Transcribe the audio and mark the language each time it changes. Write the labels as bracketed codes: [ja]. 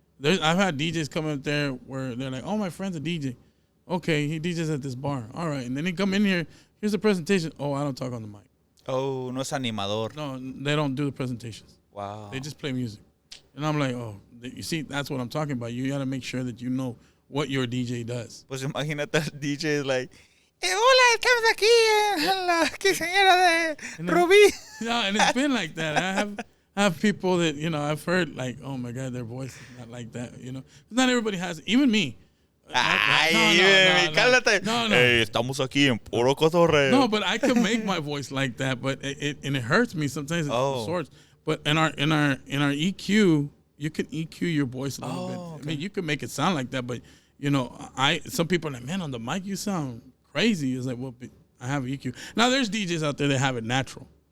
[en] I've had DJs come up there where they're like, oh, my friend's a DJ. Okay, he DJs at this bar. All right. And then they come in here. Here's the presentation. Oh, I don't talk on the mic. [es] Oh, no es animador. [en] No, they don't do the presentations. Wow. They just play music. And I'm like, oh, you see, that's what I'm talking about. You got to make sure that you know what your DJ does. [es] Pues imagínate DJ [en] is like, [es] hola, estamos aquí en la quinceañera de Rubí. [en] No, and it's been like that. I have people that, I've heard like, oh my God, their voice is not like that, Not everybody has, even me. [es] Ay, cálate. [en] No. [es] Hey, estamos aquí en Puro Cotorreo. [en] No, but I can make my voice like that, but it hurts me sometimes. It's sorts. But in our EQ, you can EQ your voice a little bit. Okay. I mean, you can make it sound like that, but some people are like, man, on the mic you sound crazy. It's like, well, I have EQ. Now there's DJs out there that have it natural.